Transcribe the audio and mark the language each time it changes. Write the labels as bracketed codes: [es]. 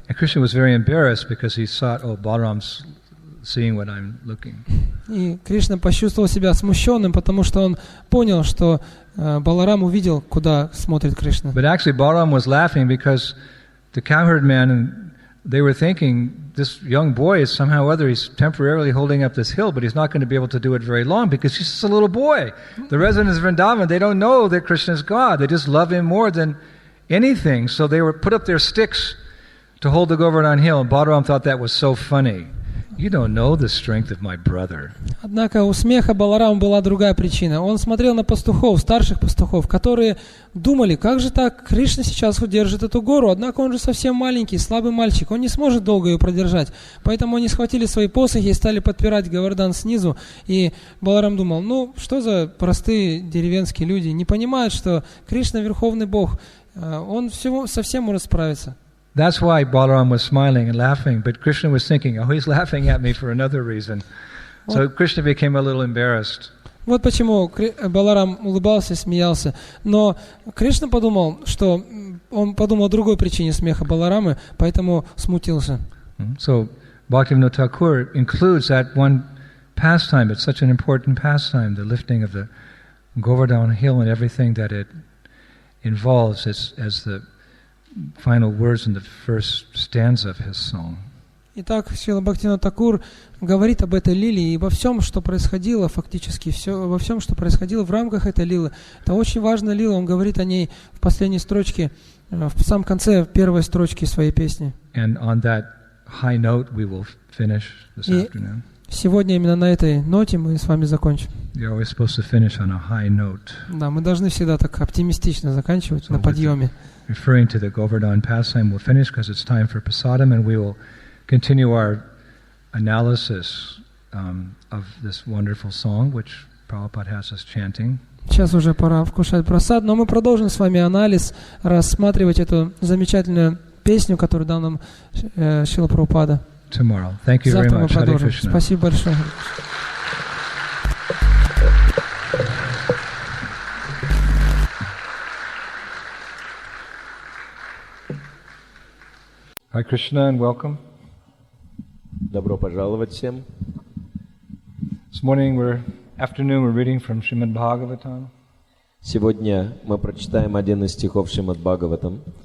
[en] And Krishna was very embarrassed because he thought, oh, Balaram's seeing what I'm looking. [ru] И Кришна почувствовал себя смущенным, потому что он понял, что Баларам увидел, куда смотрит Кришна. [en] But actually Balaram was laughing because the cowherd man, and they were thinking, this young boy is somehow or other, he's temporarily holding up this hill, but he's not going to be able to do it very long because he's just a little boy. The residents of Vrindavan, they don't know that Krishna is God. They just love him more than anything. So they were put up their sticks to hold the Govardhan hill, and Balaram thought that was so funny. You don't know the strength of my brother. [ru] Однако у смеха Баларама была другая причина. Он смотрел на пастухов, старших пастухов, которые думали, как же так, Кришна сейчас удержит эту гору, однако он же совсем маленький, слабый мальчик, он не сможет долго ее продержать. Поэтому они схватили свои посохи и стали подпирать Говардан снизу. И Баларам думал, ну что за простые деревенские люди, не понимают, что Кришна Верховный Бог, он совсем может справиться. [en] That's why Balaram was smiling and laughing, but Krishna was thinking, oh, he's laughing at me for another reason. So Krishna became a little embarrassed. [ru] Вот почему Баларам улыбался и смеялся. Но Кришна подумал, что он подумал о другой причине смеха Баларамы, поэтому смутился. [en] So Bhaktivinoda Thakur includes that one pastime. It's such an important pastime, the lifting of the Govardhan hill and everything that it involves as the final words in the first stanza of his song. [ru] Итак, Шрила Бхактивинода Тхакур говорит об этой лиле и во всем, что происходило, фактически во всем, что происходило в рамках этой лилы. Это очень важная лила, он говорит о ней в последней строчке, в самом конце первой строчки своей песни. [en] And on that high note we will finish this afternoon. [ru] Сегодня именно на этой ноте мы с вами закончим. [en] You're always supposed to finish on a high note. [ru] Да, мы должны всегда так оптимистично заканчивать, на подъеме. [en] Referring to the Govardhan pastime, we'll finish because it's time for prasadam, and we will continue our analysis of this wonderful song, which Prabhupada has us chanting. [ru] Сейчас уже пора вкушать прасад, но мы продолжим с вами анализ, рассматривать эту замечательную песню, которую дал нам Шрила Прабхупада. [en] Tomorrow. Thank you very [ru] Завтра мы [en] much. Hare [ru] продолжим. [en] Krishna. [ru] Спасибо большое. [en] Hare Krishna and welcome. [ru] Добро пожаловать всем. [en] This afternoon we're reading from Srimad Bhagavatam. [ru] Сегодня мы прочитаем один из стихов Шримад Бхагаватам.